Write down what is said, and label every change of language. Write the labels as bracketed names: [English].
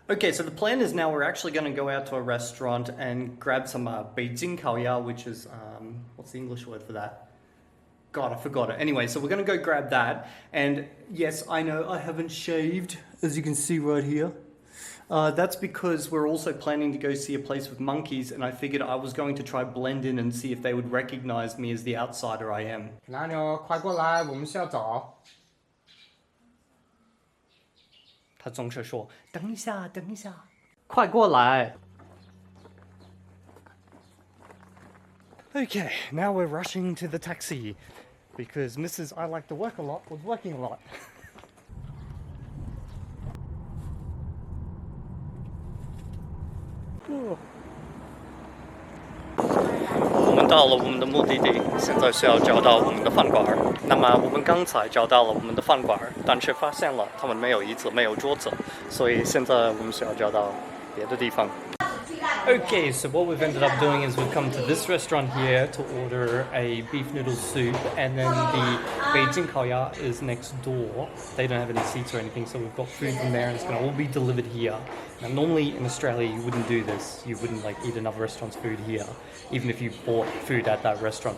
[English] Okay, so the plan is now we're actually going to go out to a restaurant and grab some Beijing Kaoya, which is, what's the English word for that? God, I forgot it. Anyway, so we're going to go grab that. And yes, I know I haven't shaved, as you can see right here. That's because we're also planning to go see a place with monkeys, and I figured I was going to try blend in and see if they would recognize me as the outsider I am. [Chinese] 哪牛，快过来，我们是要走。他总是说，等一下，等一下，快过来。 [English] Okay, now we're rushing to the taxi because Mrs. I like to work a lot was working a lot. [Chinese] 我们到了我们的目的地，现在是要找到我们的饭馆。那么我们刚才找到了我们的饭馆，但是发现了他们没有椅子，没有桌子，所以现在我们是要找到别的地方。 [English] Okay, so what we've ended up doing is we've come to this restaurant here to order a beef noodle soup, and then the Beijing Kaoya is next door. They don't have any seats or anything, so we've got food from there and it's going to all be delivered here. Now, normally in Australia you wouldn't do this. You wouldn't like eat another restaurant's food here, even if you bought food at that restaurant.